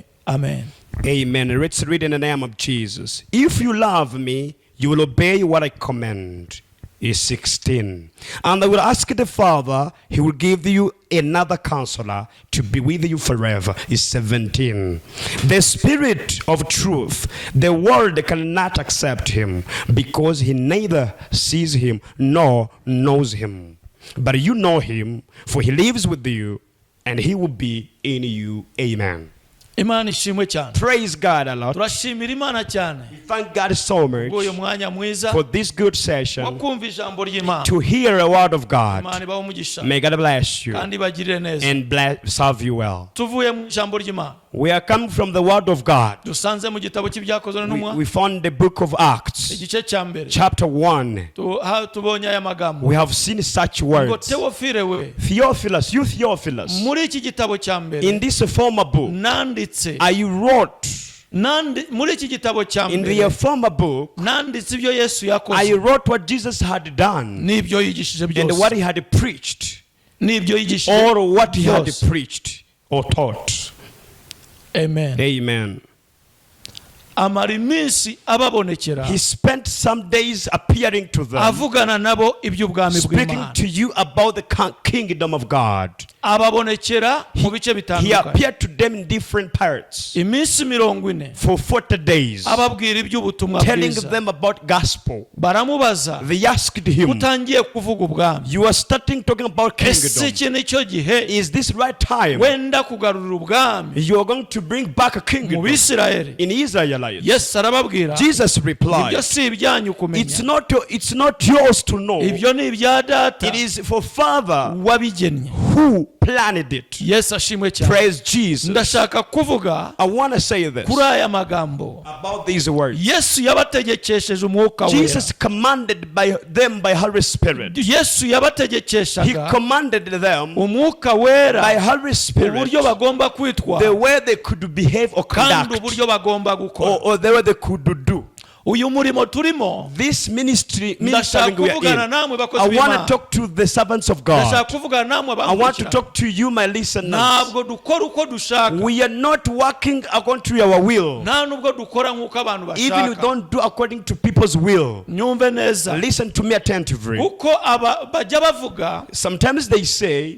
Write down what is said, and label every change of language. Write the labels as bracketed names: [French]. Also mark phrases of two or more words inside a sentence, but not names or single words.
[English] Amen. Amen. Let's read in the name of Jesus. If you love me, you will obey what I command. Is 16. And I will ask the Father, he will give you another counselor to be with you forever. Is 17. The Spirit of truth, the world cannot accept him, because he neither sees him nor knows him. But you know him, for he lives with you, and he will be in you. Amen. [Kinyarwanda] Imana ishimwe cyane. [English] Praise God a lot. [Kinyarwanda] Turashimira Imana cyane. [English] We thank God so much [Kinyarwanda] uyu mwanya mwiza [English] for this good session [Kinyarwanda] wakumva ijambo ry'Imana. [English] to hear a word of God. [Kinyarwanda] Imana ibahe umugisha. [English] May God bless you [Kinyarwanda] kandi bagirire neza. [English] and serve you well. [Kinyarwanda] Tuvuye mu ijambo ry'Imana. [English] We are coming from the word of God. [Kinyarwanda] dusanze mu gitabo cy'ibyakozwe n'intumwa. [English] We found the book of Acts, [Kinyarwanda] igice cya mbere. [English] chapter 1. [Kinyarwanda] tubonye aya magambo. [English] We have seen such words. [Kinyarwanda] ngo Theophile we. [English] Theophilus, you Theophilus, [Kinyarwanda] muri iki gitabo cya mbere. [English] in this former book, [Kinyarwanda] nanditse. [English] I wrote [Kinyarwanda] muri iki gitabo cya [English] in [Kinyarwanda] mbere. [English] the former book, [Kinyarwanda] nanditse ibyo Yesu [English] I [Kinyarwanda] yakoze. [English] wrote what Jesus had done [Kinyarwanda] n'ibyo yigishije [English] and [Kinyarwanda] byose. [English] what he had preached, [Kinyarwanda] n'ibyo yigishije [English] or what he had [Kinyarwanda] byose. [English] preached or taught. Amen. Amen. [Kinyarwanda] amara iminsi ababonekera. [English] He spent some days appearing to them, [Kinyarwanda] avugana nabo iby'ubwami [English] speaking [Kinyarwanda] bw'Imana. [English] to you about the kingdom of God. [Kinyarwanda] ababonekera mu bice [English] He [Kinyarwanda] bitandukanye. [English] appeared to them in different parts [Kinyarwanda] iminsi 40 [English] for 40 days, [Kinyarwanda] ababwira iby'ubutumwa [English] telling [Kinyarwanda] bwiza. [English] them about gospel. [Kinyarwanda] baramubaza [English] They asked him, [Kinyarwanda] utangiye kuvuga ubwami. [English] you are starting talking about [Kinyarwanda] ese [English] kingdom. [Kinyarwanda] iki nicyo gihe [English] Is this right time [Kinyarwanda] wenda kugarura ubwami [English] you are going to bring back a [Kinyarwanda] mu [English] kingdom [Kinyarwanda] Bisirayeli? [English] in Israelites? [Kinyarwanda] Yesu arababwira [English] Jesus [Kinyarwanda] ibyo [English] replied, [Kinyarwanda] si ibyanyu [English] it's [Kinyarwanda] kumenya, [English] not yours to know. [Kinyarwanda] ibyo ni ibya data [English] It is for Father [Kinyarwanda] wabigennye. [English] who planned it. [Kinyarwanda] Yesu ashimwe cyane. [English] Praise Jesus. [Kinyarwanda] ndashaka kuvuga [English] I want to say this [Kinyarwanda] kuri aya magambo. [English] about these words. [Kinyarwanda] Yesu yabategekesheje umwuka wera. [English] Jesus commanded them by Holy Spirit. [Kinyarwanda] Yesu [English] He [Kinyarwanda] yabategekeshaga [English] commanded them [Kinyarwanda] umwuka wera [English] by Holy Spirit [Kinyarwanda] uburyo bagomba [English] the [Kinyarwanda] kwitwara [English] way they could behave or [Kinyarwanda] kandi [English] conduct, [Kinyarwanda] uburyo bagomba gukora. [English] or the way they could do. [Kinyarwanda] uyu murimo turimo [English] this ministry [Kinyarwanda] ndashaka [English] we are [Kinyarwanda] kuvugana [English] in, [Kinyarwanda] namwe [English] I [Kinyarwanda] bakozi [English] want to [Kinyarwanda] b'Imana [English] talk to the servants of God. [Kinyarwanda] ndashaka kuvugana namwe [English] I want to [Kinyarwanda] abankurikira [English] talk to you, my listeners. [Kinyarwanda] ntabwo dukora uko dushaka [English] We are not working according to our will. [Kinyarwanda] nta nubwo dukora nk'uko abantu [English] Even we [Kinyarwanda] bashaka [English] don't do according to people's will. [Kinyarwanda] nyumve neza [English] Listen to me attentively. [Kinyarwanda] uko bajya bavuga [English] Sometimes they say